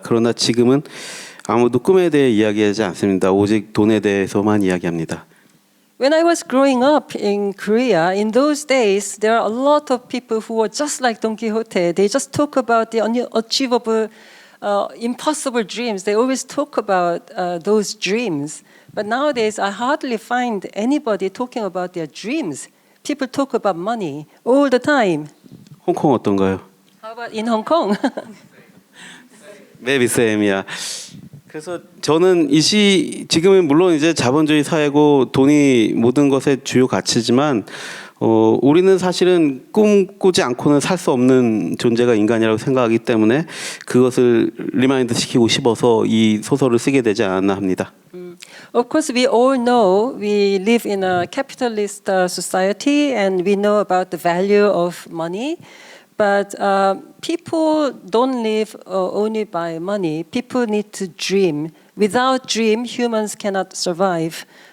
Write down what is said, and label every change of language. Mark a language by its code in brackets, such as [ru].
[ko] 그러나 지금은 아무도 꿈에 대해 이야기하지 않습니다. 오직 돈에 대해서만 이야기합니다. [en] When I was growing up in Korea, in those days, there are a lot of people who were just like Don Quixote. They just talk about the unachievable, impossible dreams. They always talk about those dreams. But nowadays, I hardly find anybody talking about their dreams. People talk about money all the time. [ko] 홍콩 어떤가요? [en] How about in Hong Kong? Maybe same이야. [ko] 그래서 저는 지금은 물론 이제 자본주의 사회고 돈이 모든 것의 주요 가치지만 우리는 사실은 꿈꾸지 않고는 살 수 없는 존재가 인간이라고 생각하기 때문에 그것을 리마인드 시키고 싶어서 이 소설을 쓰게 되지 않았나 합니다. [en] Of course, we all know we live in a capitalist society, and we know about the value of money. But people don't live only by money. People need to dream. Without dream, humans cannot survive.